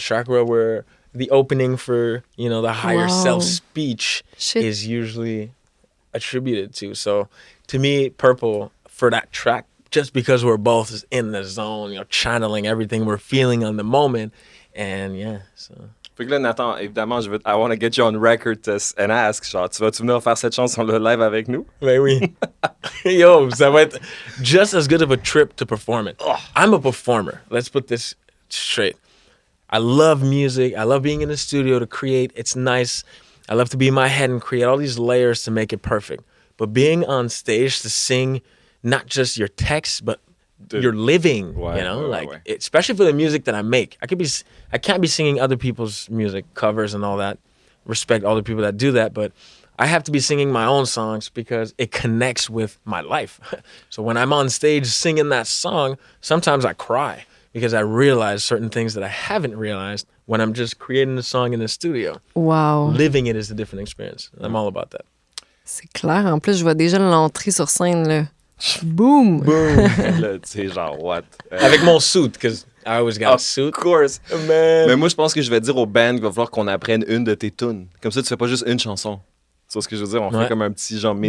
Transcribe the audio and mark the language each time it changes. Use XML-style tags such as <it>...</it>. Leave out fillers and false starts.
<en>The chakra where the opening for, the higher self speech Shit. is usually attributed to. So to me, purple for that track, just because we're both in the zone, channeling everything we're feeling on the moment. And yeah, so.</en> <fr>Fait que là, Nathan, évidemment,</fr> <en>I want to get you on record and ask,</en> <fr>genre, tu vas-tu venir faire cette chanson-là live avec nous? Ben oui. Yo, ça va être</fr> <en>just as good of a trip to perform it. I'm a performer. Let's put this straight. I love music. I love being in the studio to create. It's nice. I love to be in my head and create all these layers to make it perfect. But being on stage to sing not just your text, but you're living, especially for the music that I make. I can't be singing other people's music, covers and all that. Respect all the people that do that, but I have to be singing my own songs because it connects with my life. So when I'm on stage singing that song, sometimes I cry because I realize certain things that I haven't realized when I'm just creating a song in the studio. Wow. Living it is a different experience. I'm all about that.</en> <fr>C'est clair. En plus, je vois déjà l'entrée sur scène, là. Boom! Là, tu sais, genre, what? Avec mon</fr> <en>suit, because I always got a suit. Of course. Man.</en> <fr>Mais moi, je pense que je vais dire au band qu'il va falloir qu'on apprenne une de tes tunes. Comme ça, tu fais pas juste une chanson. Tu vois ce que je veux dire? On fait comme un petit genre mini</fr>